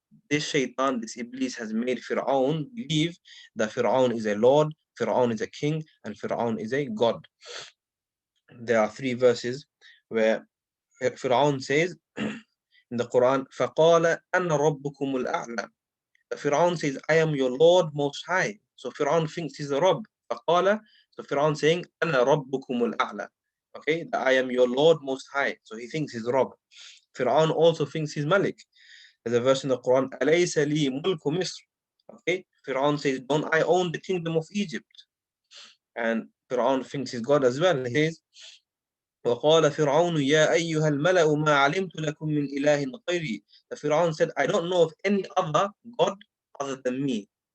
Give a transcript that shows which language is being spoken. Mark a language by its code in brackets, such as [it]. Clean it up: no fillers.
[en] This Shaitan, this Iblis has made Fir'aun believe that Fir'aun is a Lord, Fir'aun is a king, and Fir'aun is a God. There are three verses where Fir'aun says in the Quran, [ar] فَقَالَ أَنَّ رَبُّكُمُ الْأَعْلَى. [en] Fir'aun says, I am your Lord most high. So Fir'aun thinks he's a Rabb. [ar] فَقَالَ, [en] so Fir'aun saying, [ar] أَنَا رَبُّكُمُ الْأَعْلَى. [en] Okay, that I am your Lord most high. So he thinks he's Rabb. Fir'aun also thinks he's Malik. There's a verse in the Quran, [ar] أَلَيْسَ لِي مُلْكُ مِصْرٍ. [en] Okay, Fir'aun says, don't I own the kingdom of Egypt? And Fir'aun thinks he's God as well. He says, [ar] وَقَالَ فِرْعَوْنُ يَا أَيُّهَا الْمَلَأُ مَا عَلِمْتُ لَكُم مِّنْ إِلَٰهٍ غَيْرِي. [en] The Fir'aun said, I don't know of any other God other than me.